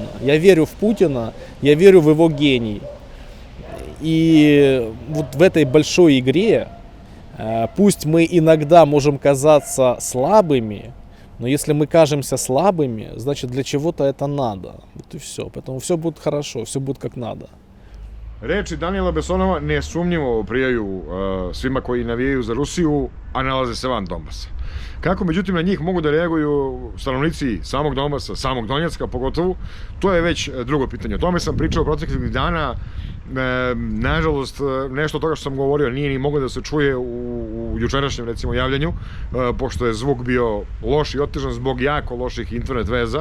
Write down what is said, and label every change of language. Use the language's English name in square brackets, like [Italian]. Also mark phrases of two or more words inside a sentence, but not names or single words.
[Russian] Я верю в Путина, я верю в его гений. И вот в этой большой игре, пусть мы иногда можем казаться слабыми, но если мы кажемся слабыми, значит для чего-то это надо. Вот и все. Поэтому все будет хорошо, все будет как надо. [Serbian] Reči Danijela Besonova nesumnjivo prijaju svima koji navijaju za Rusiju, a nalaze se van Donbasa. Kako međutim na njih mogu da reaguju stanovnici samog Donbasa, samog Donjecka pogotovo, to je već drugo pitanje. O tome sam pričao proteklih dana. Nažalost, nešto od toga što sam govorio nije ni moglo da se čuje u jučerašnjem, recimo, javljanju, pošto je zvuk bio loš i otežan zbog jako loših internet veza.